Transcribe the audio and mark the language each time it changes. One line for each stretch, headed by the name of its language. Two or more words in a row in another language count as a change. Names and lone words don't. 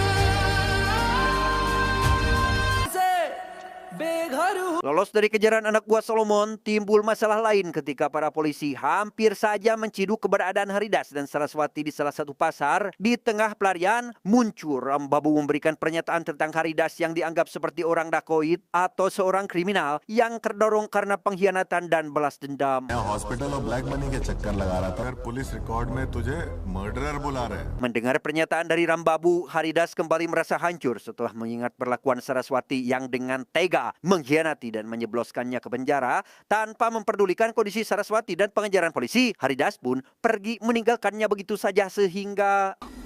Indonesian: Lolos dari kejaran anak buah Solomon, timbul masalah lain ketika para polisi hampir saja menciduk keberadaan Haridas dan Saraswati di salah satu pasar. Di tengah pelarian, muncul Rambabu memberikan pernyataan tentang Haridas yang dianggap seperti orang dakoit atau seorang kriminal yang terdorong karena pengkhianatan dan balas dendam.
Hindi: हॉस्पिटल और
English: black money
Hindi: के चक्कर लगा रहा था।
English: police record
Hindi: में तुझे मर्डरर बुला रहे हैं।
Indonesian: Mendengar pernyataan dari Rambabu, Haridas kembali merasa hancur setelah mengingat perlakuan Saraswati yang dengan tega mengkhianati dan menjebloskannya ke penjara. Tanpa memperdulikan kondisi Saraswati dan pengejaran polisi, Haridas pun pergi meninggalkannya begitu saja sehingga